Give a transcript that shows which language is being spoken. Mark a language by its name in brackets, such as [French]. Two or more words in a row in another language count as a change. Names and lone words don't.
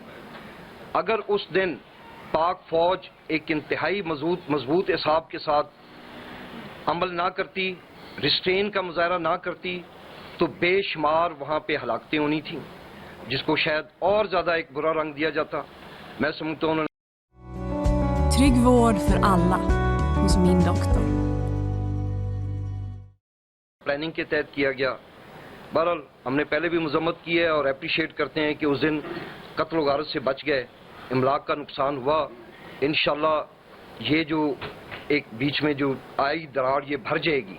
[Urdu] اگر اس دن پاک فوج ایک انتہائی مضبوط اعصاب کے ساتھ عمل نہ کرتی, ریسٹرین کا مظاہرہ نہ کرتی, تو بے شمار وہاں پہ ہلاکتیں ہونی تھیں جس کو شاید اور زیادہ ایک برا رنگ دیا جاتا. میں سمجھتا ہوں [Swedish] Trygg vård för alla hos min doktor. [Urdu] پلاننگ کے تحت کیا گیا. بہرحال ہم نے پہلے بھی مذمت کی ہے اور اپریشیٹ کرتے ہیں کہ اس دن قتل و غارت سے بچ گئے, املاک کا نقصان ہوا. انشاءاللہ یہ جو ایک بیچ میں جو آئی دراڑ یہ بھر جائے گی.